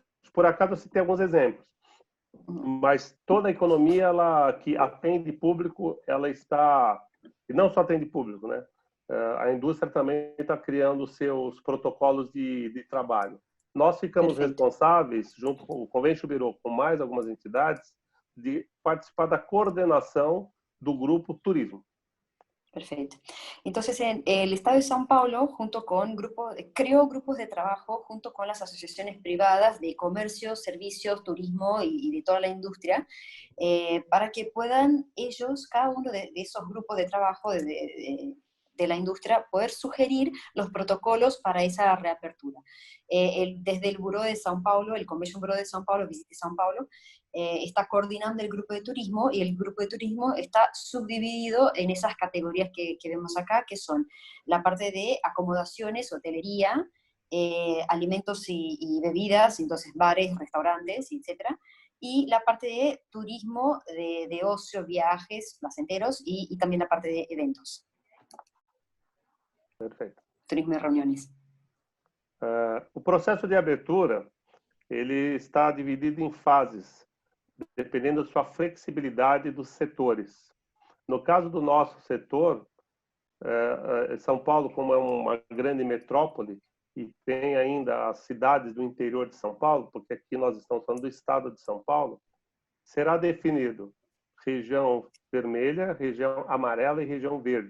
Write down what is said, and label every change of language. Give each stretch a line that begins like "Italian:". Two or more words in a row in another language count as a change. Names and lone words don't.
Portuguese: Por acaso, eu citei alguns exemplos. Mas toda a economia ela, que atende público, ela está... E não só atende público, né? A indústria também está criando seus protocolos de trabalho. Nós ficamos responsáveis, junto com o Convention Bureau, com mais algumas entidades, de participar da coordenação do grupo turismo.
Spanish: Perfecto. Entonces, el Estado de São Paulo, creó grupos de trabajo junto con las asociaciones privadas de comercio, servicios, turismo y de toda la industria, para que puedan ellos, cada uno de esos grupos de trabajo de la industria, poder sugerir los protocolos para esa reapertura. Desde el Buró de São Paulo, el Convention Bureau de São Paulo, Visite São Paulo, está coordinando el grupo de turismo, y el grupo de turismo está subdividido en esas categorías que vemos acá, que son la parte de acomodaciones, hotelería, alimentos y bebidas, entonces bares, restaurantes, etc. Y la parte de turismo, de ocio, viajes placenteros, y también la parte de eventos.
Portuguese: Perfeito. Turismo e reuniões. O processo de abertura ele está dividido em fases, dependendo da sua flexibilidade dos setores. No caso do nosso setor, São Paulo, como é uma grande metrópole, e tem ainda as cidades do interior de São Paulo, porque aqui nós estamos falando do estado de São Paulo, será definido região vermelha, região amarela e região verde.